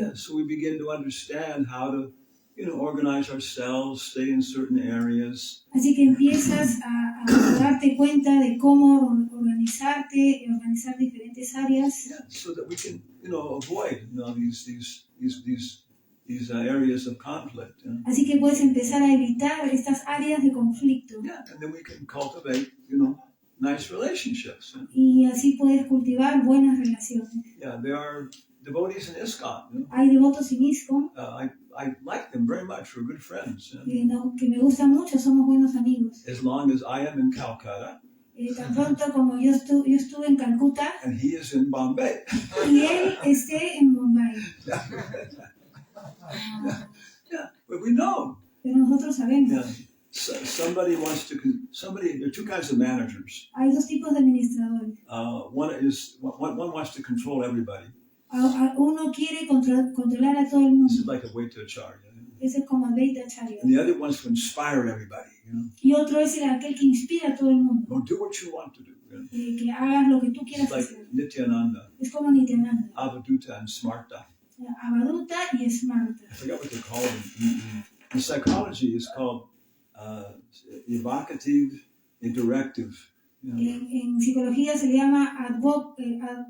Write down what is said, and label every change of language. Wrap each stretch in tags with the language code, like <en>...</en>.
<en>Yeah, so we begin to understand how to, organize ourselves, stay in certain areas.</en> <es>Así que empiezas a darte cuenta de cómo organizarte, organizar diferentes áreas.</es> <en>Yeah, so that we can, avoid, these these areas of conflict.</en> <es>Así que puedes empezar a evitar estas áreas de conflicto.</es> <en>Yeah, and then we can cultivate, nice relationships.</en> <es>Y así puedes cultivar buenas relaciones.</es> <en>Yeah, there are devotees in ISKCON.</en> <es>Hay devotos en ISKCON</es> <en>I like them very much. We're good friends.</en> <es>que me gustan mucho, somos buenos amigos.</es> <en>As long as I am in Calcutta</en> <es>Tan pronto como yo estuve en Calcuta</es> <en>and he is in Bombay.</en> <es>y él esté en Bombay.</es> <en>Yeah, but we know.</en> <es>Pero nosotros sabemos.</es> <en>Yeah. Somebody, there are two kinds of managers.</en> <es>Hay dos tipos de administradores.</es> <en>One wants to control everybody.</en> <es>Uno quiere controlar a todo el mundo.</es> <en>This is like a Vaitacharya.</en> <es>Ese es como Vaitacharya.</es> <en>And the other wants to inspire everybody.</en> <es>Y otro es aquel que inspira a todo el mundo.</es> <en>Well, do what you want to do.</en> <es>Que hagas lo que tú quieras</es> <en>It's like</en> <es>hacer. Nityananda, Es como Nityananda.</es> <en>Avaduta, and Smarta.</en> <es>Avaduta y Smarta.</es> <en>I forgot what they're called. In psychology, it's called evocative and directive.</en> <es>En psicología se le llama advocative</es>